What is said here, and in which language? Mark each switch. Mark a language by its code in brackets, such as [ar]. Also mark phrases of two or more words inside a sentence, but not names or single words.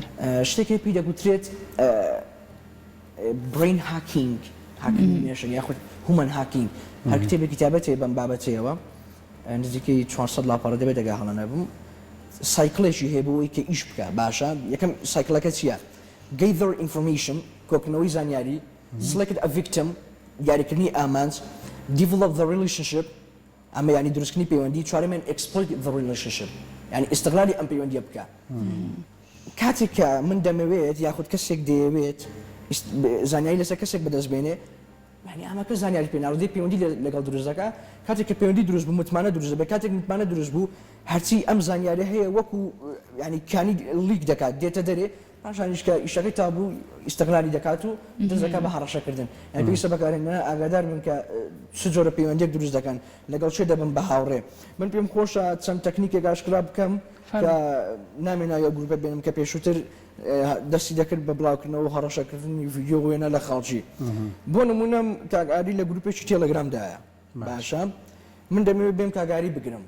[ckb] شتێکی پێی دەگوترێت [en] brain hacking hacking [ckb] یاخود [en] human hacking [ckb] هەر کتێبێکی کتابەتێ بەم بابەتەوە نزیکەی 400 لاپەڕە دەبێت دەگا هەڵە نەبووم سایکلێکی هەیە بۆەوەی کە ئیش بکە باشە یەکەم سایکلەکە چییە؟ [en] gather information [ckb] کۆکردنەوەی زانیاری [en] select a victim [ckb] دیاریکردنی ئامانج [en] develop the relationship [ckb] ئەمە ینی دروستکردنی پەیوەندی چوارەمیان [en] exploit the relationship [ckb] ینی ئیستیغلالی ئەم پەیوەندیە بکە کاتێک کە من دەمەوێت یاخود کەسێک دەیەوێت زانیاری لەسەر کەسێک بەدەستبێنێ ینی ئەمەکە زانیاری پێناوردەی پەیوەندی لەگەڵ دروست دەکات کاتێک کە پەیوەندی دروست بوو متمانە دروست دەبێت کاتێک متمانە دروست بوو هەرچی ئەم زانیاری هەیە وەکو ینی کانی لیک دەکات دێتە دەرێ پاشانیشکە ئیشەکەی تا بوو ئیستیغلالی دەکات و دەست دەکات بە هەڕەشەکردن یعنی پێویستە بەکارهێنەران ئاگادار بن کە چ جۆرە پەیوەندیێک دروست دەکەن لەگەڵ چێ دەبن بە هاوڕێ من پێم خۆشە چەند تەکنیکێک ئاشکرا بکەم کە نامێنا یە گروپە بێنم کە پێشووتر دەستی دەکرد بە بڵاوکردنەوە و هەڕەشەکردنی ڤیدیۆ وێنە لە خەڵکی بۆ نمونەم کاگاری لە گروپێکی تێلەگرامدایە باشە من دەمەوێت بێم کاگاری بگرم